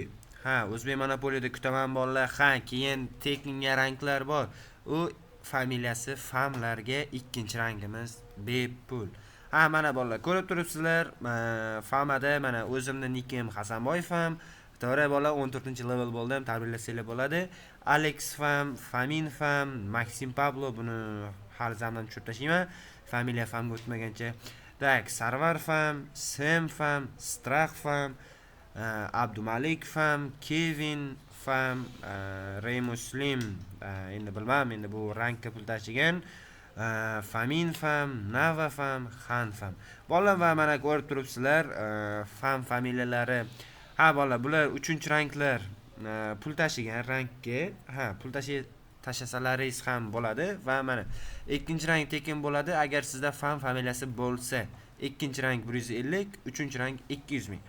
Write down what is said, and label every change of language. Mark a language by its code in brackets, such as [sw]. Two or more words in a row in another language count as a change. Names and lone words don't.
[uz] Ha, Uzbek Monopolyda kutaman bolalar. Ha, keyin Tekinga ranglar bor. U familiyasi famlarga ikkinchi rangimiz bepul. Ha, mana bolalar ko'rib turibsizlar. Famada mana o'zimni nikim Hasanboyev ham. To'g'ri bola 14-level bo'ldim, tabriklasanglar bo'ladi. Alex fam, Famin fam, Maxim Pablo buni har zaman tushirib tashlayman. Familiya famga o'tmagancha. Tak, Sarvar fam, Sam fam, Strach fam, Abdumalik fam, Kevin fam, Ray Muslim, endi bilmam, endi bu rangga pul tashigan. Famin fam, Nava fam, Xan fam. Bolalar va mana ko'rib turibsizlar, fam familiyalari. Ha bolalar, bular 3-ranglar pul tashigan rangga, ha, pul tashlasalaringiz ham bo'ladi va mana ikkinchi rang tekin bo'ladi agar sizda fan familiyasi bo'lsa. Ikkinchi rang 150, uchinchi rang 200 ming.